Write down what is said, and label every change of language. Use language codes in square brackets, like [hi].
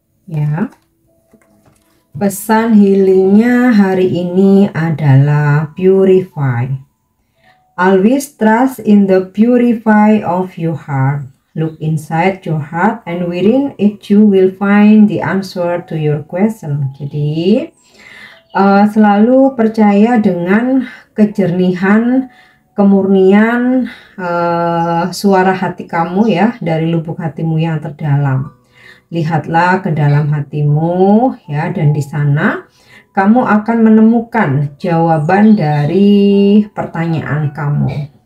[id] Ya, pesan healingnya hari ini adalah purify. [en] Always trust in the purify of your heart. Look inside your heart and within it you will find the answer to your question. [id] Jadi selalu percaya dengan kejernihan, kemurnian suara hati kamu ya, dari lubuk hatimu yang terdalam. Lihatlah ke dalam hatimu ya, dan di sana kamu akan menemukan jawaban dari pertanyaan kamu.